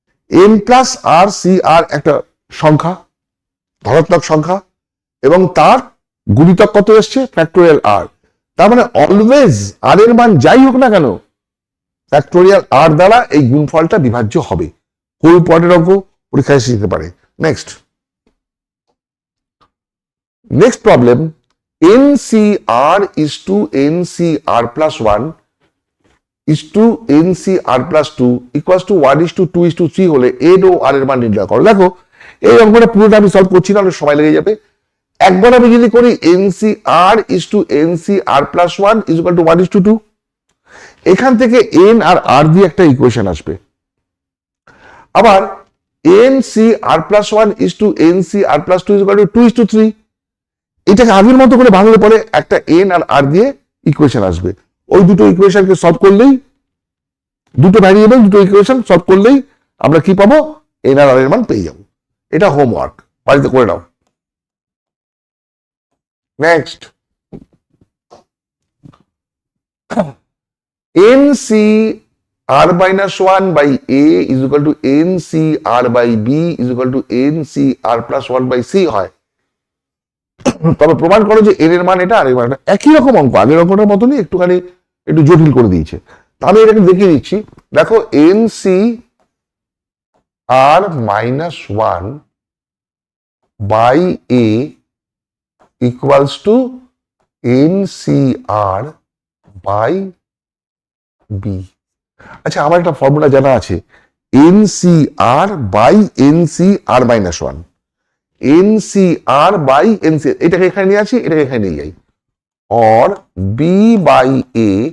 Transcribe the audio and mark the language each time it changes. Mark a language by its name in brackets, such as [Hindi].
[Bangla] N plus আর C আর একটা সংখ্যা, ধনাত্মক সংখ্যা, এবং তার গুণিতক কত এসছে? ফ্যাক্টোরিয়াল আর। তার মানে অলওয়েজ আর এর মান যাই হোক না কেন, ফ্যাক্টোরিয়াল আর দ্বারা এই গুণফলটা বিভাজ্য হবে। খুব ইম্পর্টেন্ট অঙ্ক, পরীক্ষায় এসে যেতে পারে। Next problem, [English] NCR is to NCR plus 1 is to NCR plus 2 equals to 1 is to 2 is to 3 [Bangla] হলে n ও r এর মান নির্ণয় করো। দেখো, এই অঙ্কটা পুরোটা আমি সলভ করছি না, অনেক সময় লেগে যাবে। একবার আমি যদি করি [English] NCR is to NCR plus 1 is equal to 1 is to 2, [Bangla] এখান থেকে n আর r দিয়ে একটা ইকুয়েশন আসবে। [English] আবার NCR plus 1 is to NCR plus 2 is equal to 2 is to 3, [Bangla] এটাকে আগের মতো করে ভাঙলে পরে একটা এন আর আর দিয়ে ইকুয়েশন আসবে। ওই দুটো ইকুয়েশনকে সলভ করলেই, দুটো ভ্যারিয়েবল দুটো ইকুয়েশন সলভ করলেই আমরা কি পাবো? এন আর আর এর মান পেয়ে যাবো। এটা হোমওয়ার্ক, বাড়িতে করে নাও। Next, [English] NCR minus 1 by A is equal to NCR by B is equal to NCR plus 1 by C হয়। [Bangla] তবে প্রমাণ করো যে এর এর মান এটা আর এর মান এটা। একই রকম অঙ্ক, আগের অঙ্কটার মতনই একটুখানি একটু জটিল করে দিয়েছে। তাহলে এটাকে দেখিয়ে দিচ্ছি। দেখো, [English] NCR minus 1 by A equals to NCR by B। [Bangla] আচ্ছা, আমার একটা ফর্মুলা জানা আছে, [English] NCR by NCR minus 1, NCR by NCR, [Bangla] এটাকে এখানে নিয়ে আসি, এটাকে এখানে নিয়ে যাই, [English] or B by A